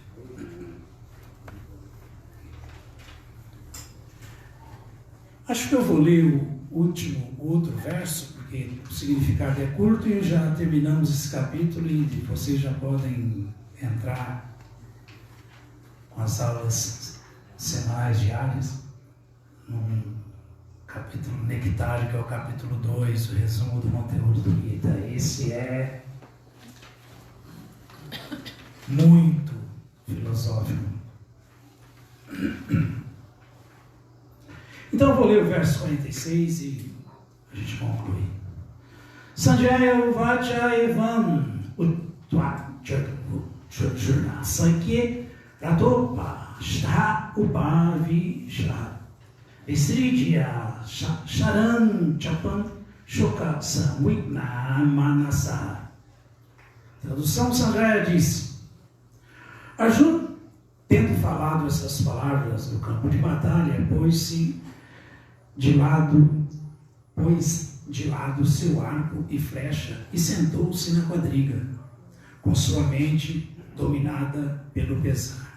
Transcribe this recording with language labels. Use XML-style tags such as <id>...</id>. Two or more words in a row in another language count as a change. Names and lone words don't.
<pt>Acho que eu vou ler o outro verso, porque o significado é curto e já terminamos esse capítulo e vocês já podem entrar com as aulas semanais diárias, num capítulo nectário, que é o capítulo 2, o resumo do conteúdo do Gita. Esse é muito filosófico. Então eu vou ler o verso 46 e a gente conclui.</pt> <sa>Sanjaya Uvacha Evam Uttvajurna Sankye Ratopa Shra Upavi Shra Visridya Sharan Chapan Shoka Samvigna Manasa.</sa> <pt>Tradução: Sanjaya disse: Arjuna, tendo falado essas palavras no campo de batalha, pôs de lado seu arco e flecha e sentou-se na quadriga, com sua mente dominada pelo pesar.</pt>